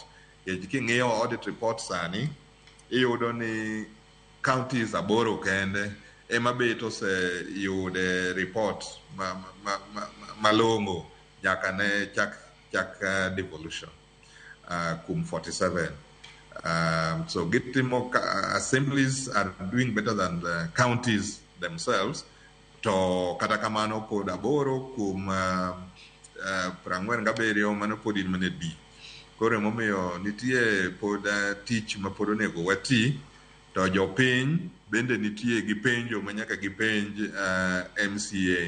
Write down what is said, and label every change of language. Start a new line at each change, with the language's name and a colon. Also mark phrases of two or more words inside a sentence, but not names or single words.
Luo (Kenya and Tanzania): King'iyo
English: audit report
Luo (Kenya and Tanzania): sani iyudo ni counties 8 kende ema bet oseyude report malong'o nyaka ne chak devolution kum 47.
English: So gitimo assemblies are doing better than the counties themselves.
Luo (Kenya and Tanzania): To kata kamano pod 8 kum 47 mano pod in mane B. Koro emomiyo nitie pod tich ma pod onego wati, to jopiny bende nitie gi penjo ma nyaka gipenj MCA.